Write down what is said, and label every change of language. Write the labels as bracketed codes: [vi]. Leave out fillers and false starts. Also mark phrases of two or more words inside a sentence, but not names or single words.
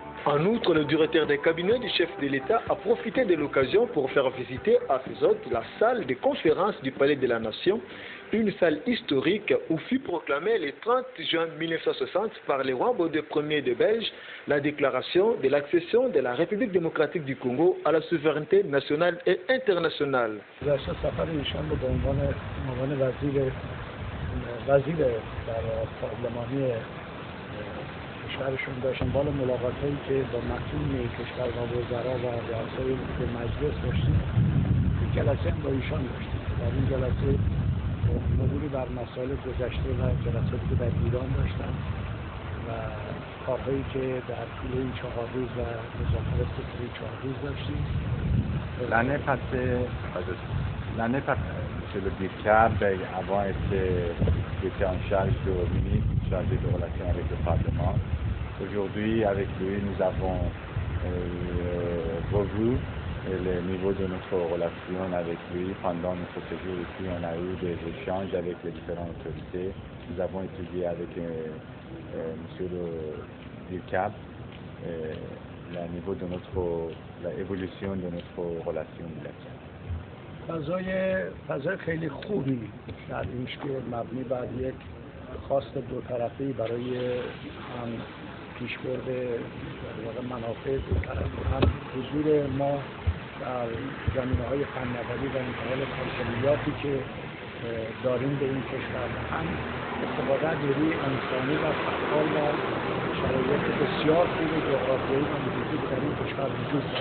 [fr] En outre, le directeur des cabinets du chef de l'État a profité de l'occasion pour faire visiter à ses hôtes la salle de conférence du Palais de la Nation, une salle historique où fut proclamée le 30 juin 1960 par le roi Baudouin Ier de Belge la déclaration de l'accession de la République démocratique du Congo à la souveraineté nationale et internationale. [fa] کشورشون داشتن بالا ملاقاتایی که با مسئولین کشور و وزرا و رؤسای مجلس داشتیم یک جلسه هم با ایشان داشتیم در این جلسه مروری بر مسائل گذشته و جلساتی که در ایران داشتن و کارهایی که در طول این 4 روز و مذاکرات که طول 4 روز داشتیم. [fr] L'année passée, M. le Birkab, avant était en charge de ministre chargé de relations avec le Parlement. Aujourd'hui, avec lui, nous avons revu le niveau de notre relation avec lui. Pendant notre séjour ici, on a eu des échanges avec les différentes autorités. Nous avons étudié avec M. Ducab le niveau de l'évolution de notre relation bilatérale. [fa] فضای خیلی خوبی در اینش که مبنی بر یک خواست دو طرفه‌ای برای هم پیشبرد منافع دو طرفه، هم حضور ما در زمینه‌های فناوری و انتقال کارشناسیاتی که داریم به این کشور، هم استفاده از نیروی انسانی و فعال در شرایط بسیار خوب جغرافیایی و محیطی که در این کشور وجود دارد.